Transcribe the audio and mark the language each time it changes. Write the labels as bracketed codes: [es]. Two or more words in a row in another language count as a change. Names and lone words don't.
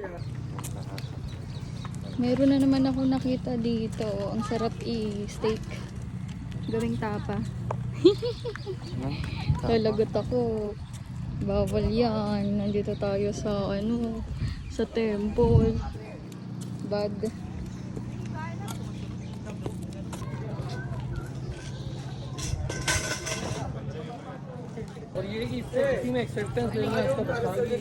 [tl] Meron na naman ako nakita dito. Ang sarap i-steak. Gawing tapa. Talagot ako. Bawal yan. Nandito tayo sa sa temple. Bad. [hi] और ये इस इसी में एक्सेप्टेंस लेना है इसका बता